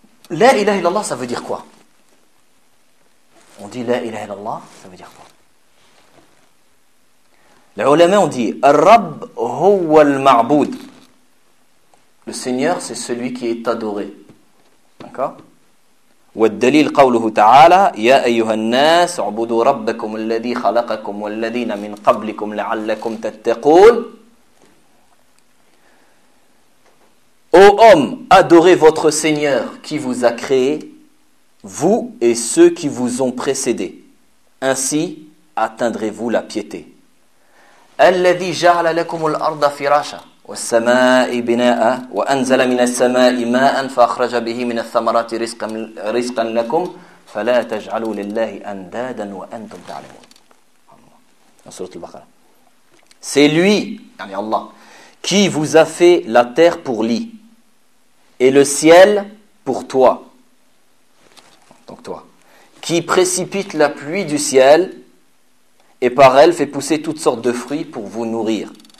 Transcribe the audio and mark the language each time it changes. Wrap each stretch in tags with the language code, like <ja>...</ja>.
<fr>La ilaha illallah, ça veut dire quoi? On dit la ilaha illallah, ça veut dire quoi? Les ulama ont dit</fr> <ar>Ar-Rabb huwa al-ma'bud.</ar> <fr>Le Seigneur, c'est celui qui est adoré. D'accord?</fr> <ar>والدليل قوله تعالى يا ايها الناس اعبدوا ربكم الذي خلقكم والذين من قبلكم لعلكم تتقون.</ar> <fr>Ô homme, adorez votre Seigneur qui vous a créé, vous et ceux qui vous ont précédé. Ainsi atteindrez-vous la piété.</fr> <ar>الذي جعل لكم الارض فراشا والسماء بناء وانزل من السماء ماء فاخرج به من الثمرات رزقا لكم فلا تجعلوا لله اندادا وانتم تعلمون.</ar> <fr>Sourate al-Baqara. C'est lui, yani Allah, qui vous a fait la terre pour lit et le ciel pour toi. Donc toi, qui précipite la pluie du ciel et par elle fait pousser toutes sortes de fruits pour vous nourrir.</fr>